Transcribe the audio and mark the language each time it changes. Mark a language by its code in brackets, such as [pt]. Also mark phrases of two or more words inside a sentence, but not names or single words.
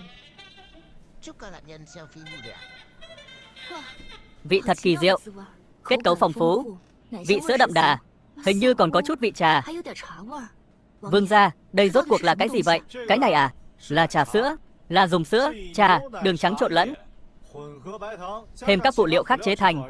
[vi] Chúc các nạn nhân xem phim vui vẻ. vị thật kỳ diệu, kết cấu phong phú, vị sữa đậm đà, Hình như còn có chút vị trà. [zh] 还有点茶味儿。 [vi] Vương gia, đây rốt cuộc là cái gì vậy? Cái này à? Là trà sữa. Là dùng sữa, trà, đường trắng trộn lẫn, thêm các phụ liệu khác chế thành.